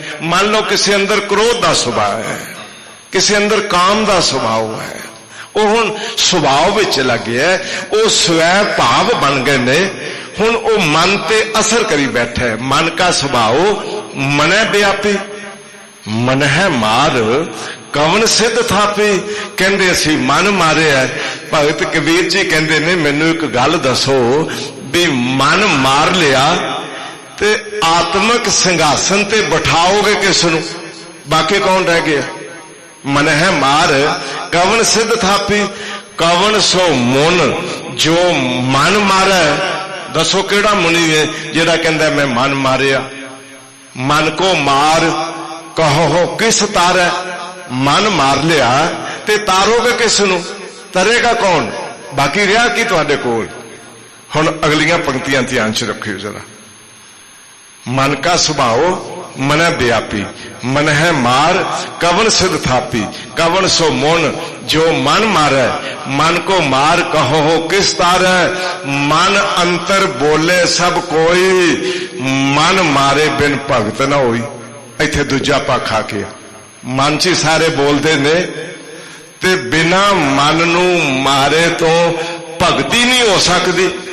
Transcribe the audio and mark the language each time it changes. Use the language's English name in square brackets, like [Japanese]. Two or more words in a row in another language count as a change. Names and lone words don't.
[Hindi] मान लो किसी अंदर क्रोध का स्वभाव है, किसी अंदर काम का स्वभाव है, वो हुण स्वभाव में चला गया, वो स्वै भाव बन गए ने। [Punjabi] ਹੁਣ ਵੋ ਮਨ ਤੇ ਅਸਰ ਕਰੀ ਬੈਠਾ ਹੈ। [Hindi] मन का स्वभाव मन व्यापी, मन है मार कवन सिद्ध थापी। [Punjabi] ਕਹਿਤੇ ਅਸੀ ਮਨ ਮਾਰੇ ਹੈ। ਭਗਤ ਕਬੀਰ ਜੀ ਕਹਿਤੇ ਨੇ, ਮੈਨੂੰ ਇੱਕ ਗੱਲ ਦੱਸੋ ਭੀ ਮਨ ਮਾਰ ਲਿਆ ਤੇ ਆਤਮਕ ਸਿੰਘਾਸਨ ਤੇ ਬਿਠਾਓਗੇ ਕਿਸਨੂੰ? [Hindi] बाकी कौन रह गया? मन है मार कवन सिद्ध थापी। कवन सो मुन जो मन मारे। [Punjabi] ਦੱਸੋ ਕਿਹੜਾ ਮੁਨੀ ਹੈ ਜਿਹੜਾ ਕਹਿੰਦਾ ਮੈਂ ਮਨ ਮਾਰਿਆ? [Hindi] मन को मार कहो किस तारै। [Punjabi] ਮਨ ਮਾਰ ਲਿਆ ਤੇ ਤਾਰੋਗੇ ਕਿਸ ਨੂੰ? [Hindi] तरेगा कौन? [Punjabi] ਬਾਕੀ ਰਿਹਾ ਕੀ ਤੁਹਾਡੇ ਕੋਲ? ਹੁਣ ਅਗਲੀਆਂ ਪੰਕਤੀਆਂ ਧਿਆਨ ਚ ਰੱਖਿਓ ਜ਼ਰਾ। [Hindi] मन का स्वभाव मन व्यापी, मन है मार कवन सिद्ध थापी, कवन सो मन जो मन मारे, मन को मार कहो हो किस तारे, मन अंतर बोले सब कोई, मन मारे बिन भगत ना होई। [Punjabi] ਇੱਥੇ ਦੂਜਾ ਪੱਖ ਆ ਗਿਆ, ਮਨ ਚ ਸਾਰੇ ਬੋਲਤੇ ਨੇ ਤੇ ਬਿਨਾ ਮਨ ਨੂੰ ਮਾਰੇ ਤੋ ਭਗਤੀ ਨਹੀਂ ਹੋ ਸਕਤੀ।